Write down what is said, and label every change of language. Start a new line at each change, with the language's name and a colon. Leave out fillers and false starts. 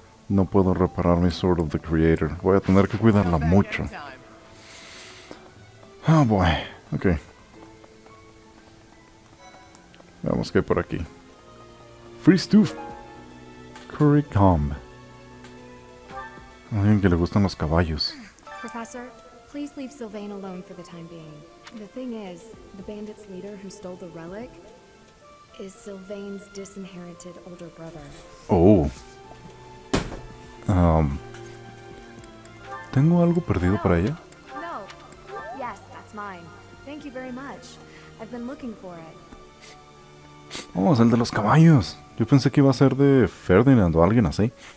Spanish: No puedo reparar mi Sword of the Creator. Voy a tener que cuidarla mucho.
English: Oh boy. Ok.
Spanish: Veamos qué hay por aquí. Free Stuff. Curry Comb. A alguien que le gustan los caballos.
English: Professor, please leave Sylvain alone for the time being. The thing is, the bandit's leader who stole the relic is Sylvain's disinherited older brother. Oh.
Spanish: ¿Tengo algo perdido para ella?
English: No. Yes, that's mine. Thank you very much. I've been looking for it.
Spanish: Oh, es el de los caballos. Yo pensé que iba a ser de Ferdinand o alguien así.